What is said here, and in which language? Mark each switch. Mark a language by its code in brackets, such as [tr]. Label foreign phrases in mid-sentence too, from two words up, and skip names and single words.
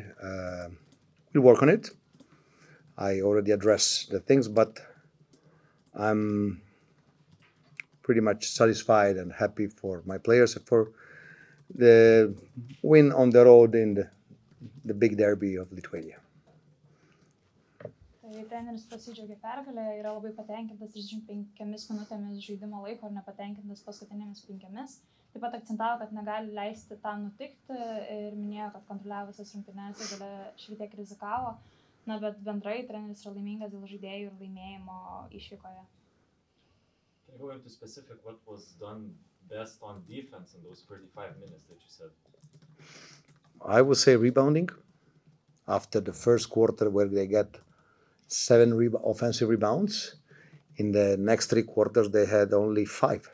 [en] We'll work on it. I already addressed the things, but I'm pretty much satisfied and happy for my players for the win on the road in the big derby of Lithuania. [lt] Tai treneris pasidžiaugė pergalę, yra labai patenkintas 35 minutėmis žaidimo laiko ir nepatenkintas paskutinėmis 5. Taip pat akcentavo, kad negali leisti tam nutikti ir minėjo, kad kontroliavo visas rungtynes ir gale šiek tiek rizikavo. Na, bet bendrai treneris yra laimingas dėl žaidėjų ir laimėjimo išvykoje. [en] Can you go into specific what was done best on defense in those 35 minutes that you said? I would say rebounding. After the first quarter where they got 7 offensive rebounds, in the next 3 quarters they had only 5.